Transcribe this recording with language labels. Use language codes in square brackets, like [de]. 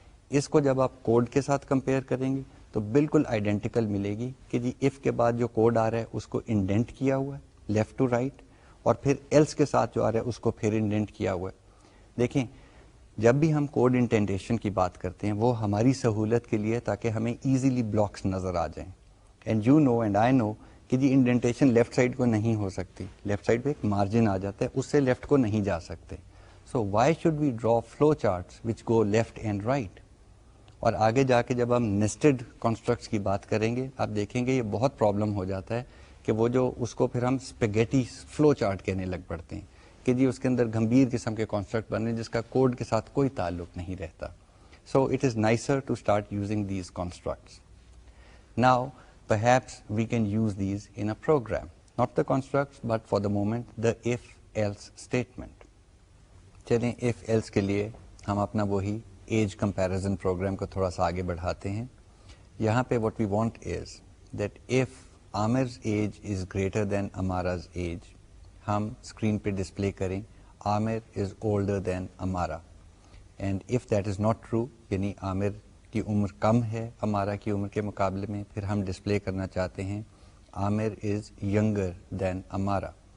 [ur] اس کو جب آپ کوڈ کے ساتھ کمپیئر کریں گے تو بالکل آئیڈینٹیکل ملے گی کہ جی اف کے بعد جو کوڈ آ رہا ہے اس کو انڈینٹ کیا ہوا ہے لیفٹ ٹو رائٹ, اور پھر ایلس کے ساتھ جو آ رہا ہے اس کو پھر انڈینٹ کیا ہوا ہے. دیکھیں جب بھی ہم کوڈ انٹینٹیشن کی بات کرتے ہیں وہ ہماری سہولت کے لیے تاکہ ہمیں ایزیلی بلاکس نظر آ جائیں. [en] and you know and I know [ur] کہ جی انڈینٹیشن لیفٹ سائڈ کو نہیں ہو سکتی, لیفٹ سائڈ پہ ایک مارجن آ جاتا ہے, اس سے لیفٹ کو نہیں جا سکتے. [en] So why should we draw flow charts which go left and right? [ur] اور آگے جا کے جب ہم نیسٹڈ کانسٹرکٹس کی بات کریں گے آپ دیکھیں گے یہ بہت پرابلم ہو جاتا ہے کہ وہ جو اس کو پھر ہم اسپیگیٹی فلو چارٹ کہنے لگ پڑتے ہیں کہ جی اس کے اندر گمبھیر قسم کے کانسٹرکٹ بن رہے ہیں جس کا کوڈ کے ساتھ کوئی تعلق نہیں رہتا. [en] So it is nicer to start using these constructs. Now perhaps we can use these in a program, not the constructs but for the moment the if else statement. [ur] چلیں if else کے لیے ہم اپنا وہی age comparison programme کو تھوڑا سا آگے بڑھاتے ہیں. یہاں پہ [en] what we want is that if Amir's age is greater than Amara's age, [ur] ہم اسکرین پہ ڈسپلے کریں [en] Amir is older than Amara, and if that is not true [ur] یعنی عامر کی عمر کم ہے امارا کی عمر کے مقابلے میں, پھر ہم ڈسپلے کرنا چاہتے ہیں [en] Aamir is younger than Amara.